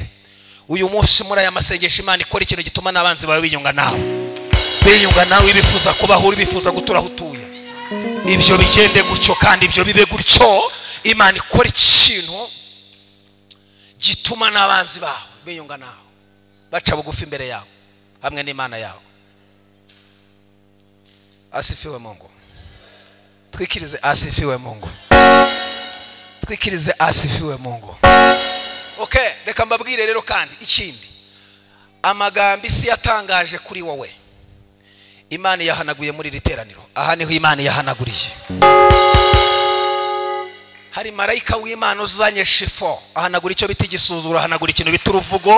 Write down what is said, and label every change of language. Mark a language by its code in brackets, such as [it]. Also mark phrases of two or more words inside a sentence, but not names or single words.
[rw] Uyu munsi muri aya masengesho Imana ikora ikintu gituma n'abanzi bawe biyunga nawe, biyunga nawe, bifuza kubaho, bifuza gutura aho utuye. Ibyo bigende gutyo kandi ibyo bibe gutyo. Imana ikora ikintu gituma n'abanzi bawe biyunga nawe, baca bugufi imbere yawe hamwe n'Imana yawe. [sw] Asifiwe Mungu. [rw] Twikirize [sw] asifiwe Mungu. [rw] Twikirize [sw] asifiwe Mungu. [rw] Okay, reka mbabwire rero kandi ikindi, amagambo isi yatangaje kuri wowe Imana yahanaguye muri iri teraniro. Aha niho Imana yahanaguriye. Hari marayika w'Imana uzanye shifo, ahanagura icyo bita igisuzuro, ahanagura ikintu bita uruvugo.